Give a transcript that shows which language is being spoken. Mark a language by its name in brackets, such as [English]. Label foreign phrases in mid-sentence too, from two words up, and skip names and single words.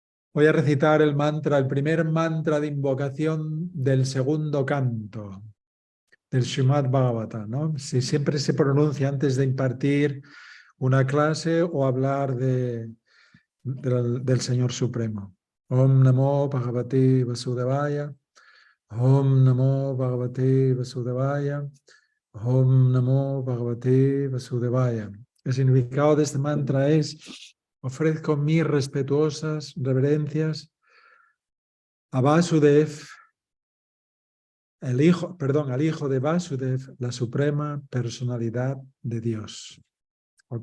[Spanish] Voy a recitar el mantra, el primer mantra de invocación del segundo canto del Srimad Bhagavatam, ¿no? Si siempre se pronuncia antes de impartir una clase o hablar del Señor Supremo. [Sanskrit] ॐ नमो भगवते वासुदेवाय ॐ नमो भगवते वासुदेवाय. Om Namo Bhagavate Vasudevaya. ॐ नमो भगवते वासुदेवाय. [Spanish] El significado de este mantra es: ofrezco mis respetuosas reverencias a Vasudev, al hijo de Vasudev, la suprema personalidad de Dios. ¿Ok?